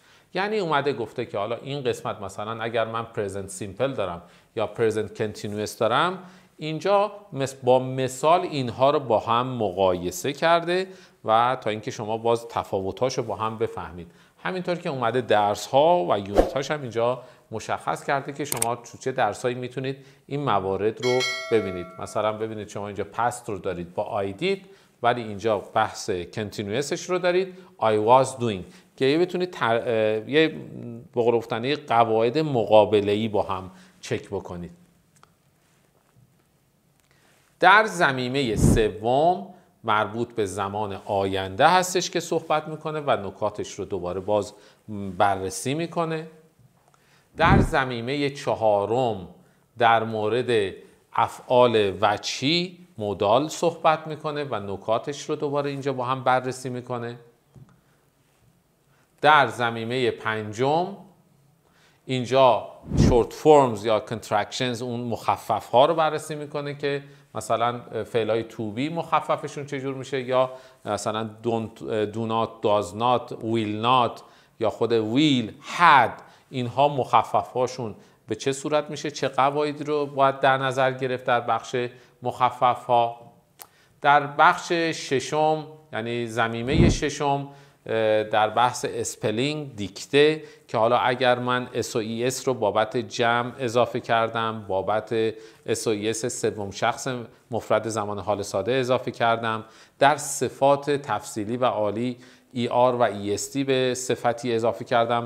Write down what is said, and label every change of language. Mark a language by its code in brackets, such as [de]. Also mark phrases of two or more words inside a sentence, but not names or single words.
[fa] یعنی اومده گفته که حالا این قسمت مثلا اگر من [en] present simple [fa] دارم یا [en] present continuous [fa] دارم، اینجا با مثال اینها رو با هم مقایسه کرده و تا اینکه شما باز تفاوت‌هاشو با هم بفهمید. همینطور که اومده درس‌ها و یونت‌هاش هم اینجا مشخص کرده که شما تو چه درسایی میتونید این موارد رو ببینید. مثلا ببینید شما اینجا past رو دارید با I did، ولی اینجا بحث continuousش رو دارید [en] I was doing، [fa] که بتونید یه به قول گفتنی قواعد مقابله‌ای با هم چک بکنید. در ضمیمه سوم مربوط به زمان آینده هستش که صحبت میکنه و نکاتش رو دوباره باز بررسی میکنه. در ضمیمه چهارم در مورد افعال وجهی مودال صحبت میکنه و نکاتش رو دوباره اینجا با هم بررسی میکنه. در ضمیمه پنجم اینجا [en] short forms [fa] یا contractions، اون مخفف ها رو بررسی میکنه که مثلا فعلای [en] to be [fa] مخففشون چجور میشه، یا مثلا [en] do not، does not، will not [fa] یا خود will، had، اینها مخفف هاشون به چه صورت میشه، چه قواعدی رو باید در نظر گرفت در بخش مخفف ها. در بخش ششم یعنی ضمیمه ششم در بحث اسپلینگ دیکته، که حالا اگر من اس و ای اس رو بابت جمع اضافه کردم، بابت اس و ای اس سوم شخص مفرد زمان حال ساده اضافه کردم، در صفات تفصیلی و عالی ای آر و ای اس تی به صفتی اضافه کردم.